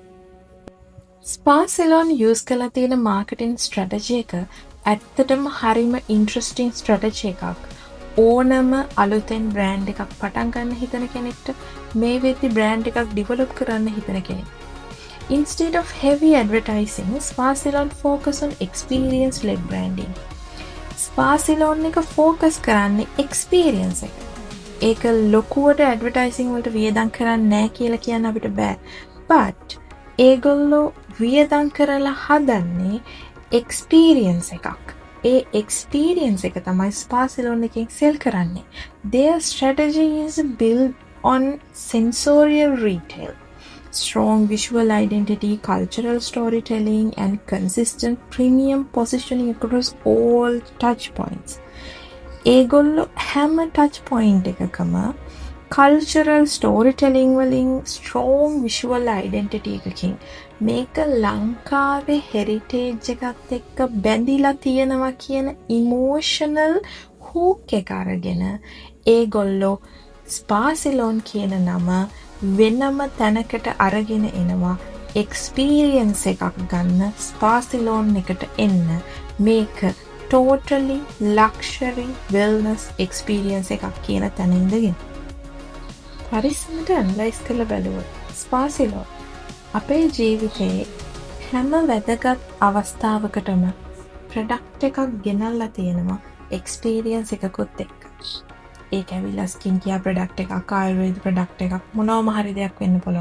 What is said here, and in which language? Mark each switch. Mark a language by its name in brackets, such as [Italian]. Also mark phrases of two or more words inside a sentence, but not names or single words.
[Sinhala] ස්පා සිලොන් යූස් කරලා තියෙන [English] marketing strategy [Sinhala] එක ඇත්තටම හරිම [English] interesting strategy [Sinhala] එකක්. ඕනම අලුතෙන් බ්‍රෑන්ඩ් එකක් පටන් ගන්න හිතන කෙනෙක්ට මේ වෙද්දි බ්‍රෑන්ඩ් එකක් ඩෙවලොප් කරන්න හිතන කෙනෙක්. [English] Instead of heavy advertising, Spa Ceylon focus on experience-led branding. [Sinhala] Spa Ceylon එක focus කරන්නේ experience එක. ඒක ලොකුවට advertising වලට වියදම් කරන්නේ නැහැ කියලා කියන්න අපිට බෑ. But ඒගොල්ලෝ වියදම් කරලා හදන්නේ experience එකක්. ඒ experience එක තමයි Spa Ceylon එකෙන් sell කරන්නේ. [English] Their strategy is built on sensorial retail. Strong visual identity, cultural storytelling, and consistent premium positioning across all touch points. [Sinhala] ඒගොල්ලෝ හැම touch point එකකම [English] cultural storytelling [Sinhala] වලින් [English] strong visual identity [Sinhala] එකකින් මේක ලංකාවේ heritage එකත් එක්ක බැඳිලා තියෙනවා කියන [English] emotional hook [Sinhala] එක අරගෙන ඒගොල්ලෝ Spa Ceylon කියන නම වෙනම තැනකට අරගෙන එනවා experience එකක් ගන්න Spa Ceylon එකට එන්න මේක [English] totally luxury wellness experience [Sinhala] එකක් කියන තැන ඉඳගෙන පරිස්සමට ඇනලයිස් කරලා බලුවොත් Spa Ceylon අපේ ජීවිතේ හැම වැදගත් අවස්ථාවකටම ප්‍රොඩක්ට් එකක් ගෙනල්ලා තියෙනවා experience එකකුත් එක්ක. ඒක ඇවිල්ලා [English] skin care product [Sinhala] එකක් ආයුර්වේද ප්‍රොඩක්ට් එකක් මොනවාම හරි දෙයක් වෙන්න පුළුවන්.